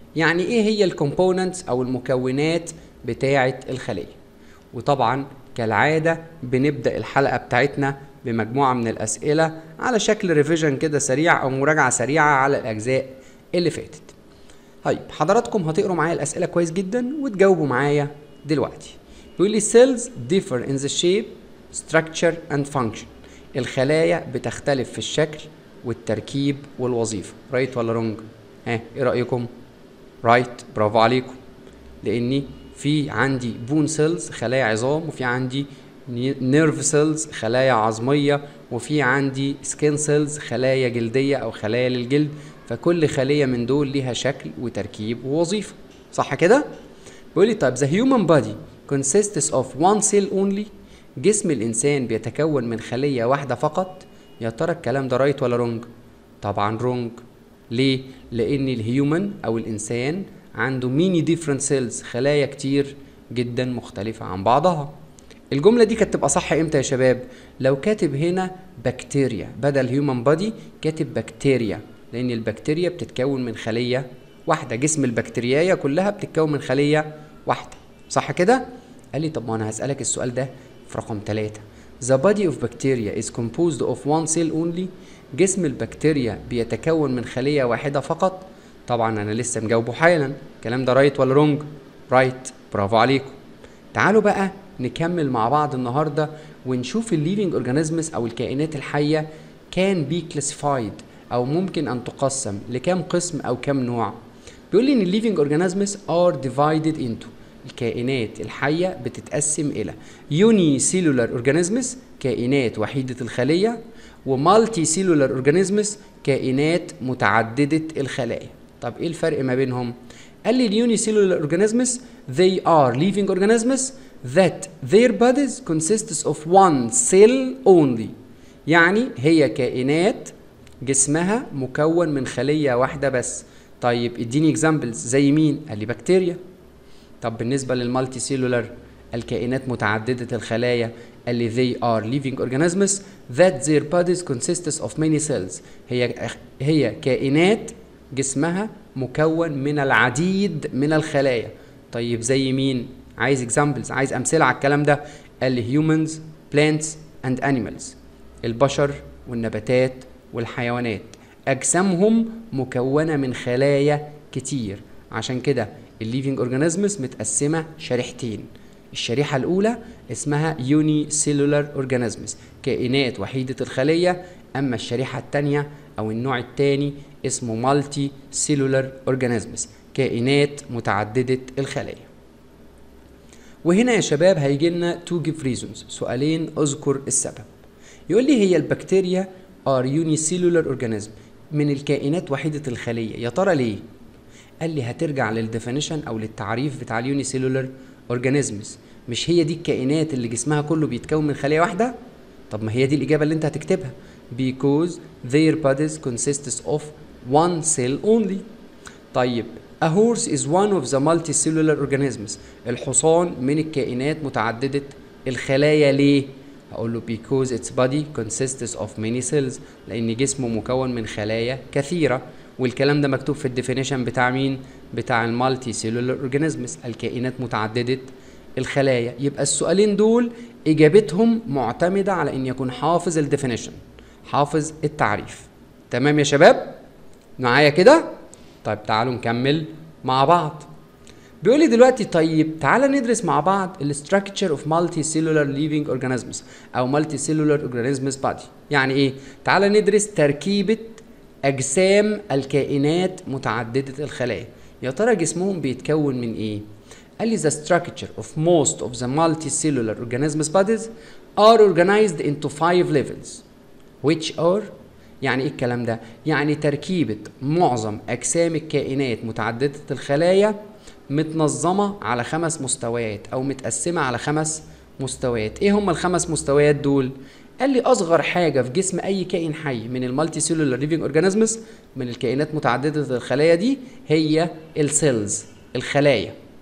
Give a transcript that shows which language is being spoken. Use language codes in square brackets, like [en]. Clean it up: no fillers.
[ar] يعني ايه هي الكومبوننتس او المكونات بتاعة الخلية؟ وطبعا كالعادة بنبدأ الحلقة بتاعتنا بمجموعة من الأسئلة على شكل ريفيجن كده سريع او مراجعة سريعة على الأجزاء اللي فاتت. طيب حضراتكم هتقروا معايا الأسئلة كويس جدا وتجاوبوا معايا دلوقتي. بيقول لي [en] cells differ in the shape, structure and function. [ar] الخلايا بتختلف في الشكل والتركيب والوظيفة. رايت ولا رونج؟ ايه رأيكم؟ رايت، برافو عليكم. لأني في عندي بون سيلز خلايا عظام، وفي عندي نيرف سيلز خلايا عظمية، وفي عندي سكين سيلز خلايا جلدية أو خلايا للجلد. فكل خلية من دول ليها شكل وتركيب ووظيفة، صح كده؟ بيقول لي طيب [en] the human body consists of one cell only. [ar] جسم الإنسان بيتكون من خلية واحدة فقط. يا ترى الكلام ده رايت ولا رونج؟ طبعا رونج. ليه؟ لأن الهيومن أو الإنسان عنده [en] many different cells، [ar] خلايا كتير جدا مختلفة عن بعضها. الجملة دي كانت تبقى صح امتى يا شباب؟ لو كاتب هنا بكتيريا بدل هيومن بادي كاتب بكتيريا، لأن البكتيريا بتتكون من خلية واحدة. جسم البكتيرياية كلها بتتكون من خلية واحدة، صح كده؟ قال لي طب ما أنا هسألك السؤال ده في رقم 3. [en] The body of bacteria is composed of one cell only. [ar] جسم البكتيريا بيتكون من خلية واحدة فقط. طبعا أنا لسه مجاوبه حالا. الكلام ده رايت ولا رونج؟ رايت، برافو عليكم. تعالوا بقى نكمل مع بعض النهاردة ونشوف الليفينج اورجانيزمز أو الكائنات الحية كان بي كلاسيفايد أو ممكن أن تقسم لكام قسم أو كام نوع. بيقول لي إن الليفينج اورجانيزمز ار ديفايدد انتو، الكائنات الحية بتتقسم إلى يوني سيلولار اورجانيزمز كائنات وحيدة الخلية، ومالتي سيلولار اورجانيزمز كائنات متعددة الخلايا. طب إيه الفرق ما بينهم؟ قال لي اليوني سيلولار اورجانيزمز [en] they are living organisms that their bodies consists of one cell only. [ar] يعني هي كائنات جسمها مكون من خلية واحدة بس. طيب اديني examples زي مين؟ قال لي بكتيريا. طب بالنسبة للمالتي سيلولار الكائنات متعددة الخلايا، قال لي [en] they are living organisms that their bodies consists of many cells. [ar] هي كائنات جسمها مكون من العديد من الخلايا. طيب زي مين؟ عايز examples، عايز أمثلة على الكلام ده. قال لي [en] humans, plants and animals. [ar] البشر والنباتات والحيوانات أجسامهم مكونة من خلايا كتير. عشان كده الليفينج اورجانيزمز متقسمة شريحتين. الشريحة الأولى اسمها يوني سيلولار اورجانيزمز، كائنات وحيدة الخلية. أما الشريحة التانية أو النوع التاني اسمه مالتي سيلولار اورجانيزمز، كائنات متعددة الخلايا. وهنا يا شباب هيجي لنا [en] to give reasons، [ar] سؤالين اذكر السبب. يقول لي هي البكتيريا [en] are unicellular organism، [ar] من الكائنات وحيدة الخلية. يا ترى ليه؟ قال لي هترجع للديفينيشن او للتعريف بتاع اليونيسيلولار اورجانيزمز. مش هي دي الكائنات اللي جسمها كله بيتكون من خلية واحدة؟ طب ما هي دي الإجابة اللي انت هتكتبها. [en] because their bodies consists of one cell only. [ar] طيب [en] a horse is one of the multicellular organisms. [ar] الحصان من الكائنات متعددة الخلايا ليه؟ هقول له [en] because its body consists of many cells، [ar] لأن جسمه مكون من خلايا كثيرة، والكلام ده مكتوب في الديفينيشن بتاع مين؟ بتاع المالتي سيلولار اورجانيزمز، الكائنات متعددة الخلايا. يبقى السؤالين دول إجابتهم معتمدة على إن يكون حافظ الديفينيشن، حافظ التعريف. تمام يا شباب؟ معايا كده؟ طيب تعالوا نكمل مع بعض. بيقول لي دلوقتي طيب تعالى ندرس مع بعض الستراكشر اوف مالتي سيلولار ليفينج اورجانيزمز او مالتي سيلولار اورجانيزمز بادي. يعني ايه؟ تعالى ندرس تركيبه اجسام الكائنات متعدده الخلايا. يا ترى جسمهم بيتكون من ايه؟ قال لي [en] the structure of most of the multicellular organisms bodies are organized into 5 levels which are. [ar] يعني ايه الكلام ده؟ يعني تركيبه معظم اجسام الكائنات متعدده الخلايا متنظمة على 5 مستويات أو متقسمة على 5 مستويات. إيه هم ال5 مستويات دول؟ قال لي أصغر حاجة في جسم أي كائن حي من المالتي سيلولار ليفينج أورجانيزمز، من الكائنات متعددة الخلايا دي، هي السيلز، الخلايا.